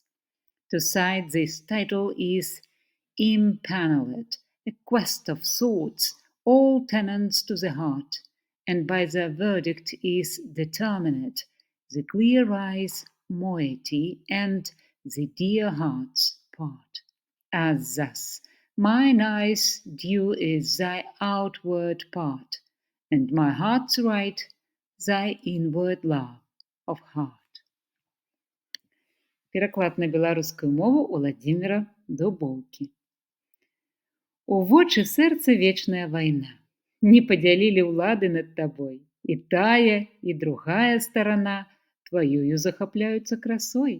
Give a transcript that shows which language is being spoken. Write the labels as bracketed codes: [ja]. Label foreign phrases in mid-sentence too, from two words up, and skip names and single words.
[en] To cite this title is impaneled, a quest of swords, all tenants to the heart, and by their verdict is determinate the clear eyes' moiety and the dear heart's part. As thus, mine eye's due is thy outward part, and my heart's right thy inward love of heart. [be] Пераклад на беларускую мову Уладзіміра Дубоўкі. У вочы сэрца вечная вайна. Не падзялілі ўлады над табой. І тая, і другая старана тваёю захапляюцца красой.